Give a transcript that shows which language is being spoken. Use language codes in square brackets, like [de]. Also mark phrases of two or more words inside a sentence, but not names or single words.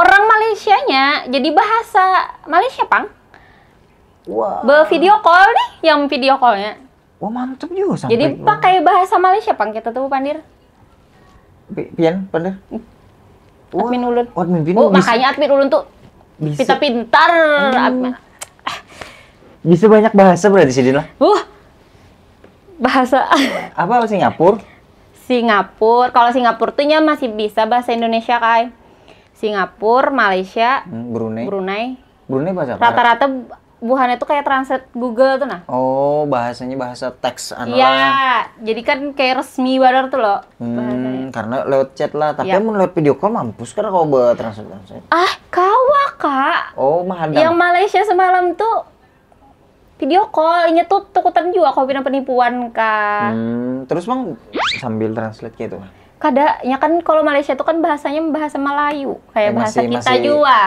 [bjn] Orang Malaysianya jadi bahasa Malaysia, Pang. Wah. [en] Video call [id] nih, yang video callnya. Wah, mantep juga sampai. [bjn] Jadi pakai bahasa Malaysia, Pang, kita tuh Pandir. Pian, Pandir. Admin ulun. Admin Pian. Oh, makanya admin ulun tuh [id] bisa pintar-pintar. Admin. Bisa banyak bahasa berarti sih lah. Bahasa Apa Singapura? Singapura. Kalau Singapura tuh nya masih bisa bahasa Indonesia, Kai. Singapura, Malaysia, Brunei. Brunei Bahasa apa? [bjn] rata-rata buhannya tuh kayak [en] translate Google [bjn] tuh nah. [id] Oh, bahasanya bahasa teks Iya, jadi kan kayak resmi banget tuh loh bahasanya. Karena lewat chat lah, tapi Iya. mau lewat [en] video call [id] mampus kan kalau buat translate. [bjn] Kawa, Kak. Oh, mahadang. [id] Yang Malaysia semalam tuh [en] video call, [id] ini tuh takutan juga kalau pindah penipuan, Kak. Terus Bang sambil translate gitu. [bjn] Kada, ya kan kalau Malaysia tuh kan bahasanya bahasa Melayu, kayak bahasa kita juga.